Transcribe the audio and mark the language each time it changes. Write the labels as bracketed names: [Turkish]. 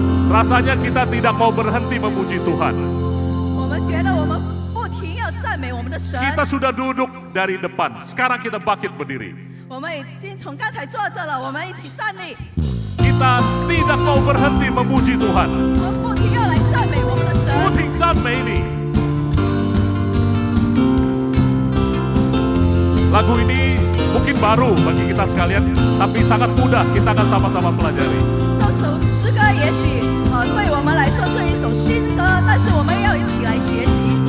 [Indonesian] Rasanya kita tidak mau berhenti memuji Tuhan. [Chinese] 我们觉得我们不停要赞美我们的神。 [Indonesian] Kita sudah duduk dari depan, sekarang kita bangkit berdiri. [Chinese] 我们已经从刚才坐着了，我们一起站立。 [Indonesian] Kita tidak mau berhenti memuji Tuhan. [Chinese] 我们不停要来赞美我们的神。不停赞美你. [Indonesian] Lagu ini mungkin baru bagi kita sekalian, tapi sangat mudah, kita akan sama-sama pelajari. [Chinese] 这首诗歌也许对我们来说是一首新歌，但是我们要一起来学习。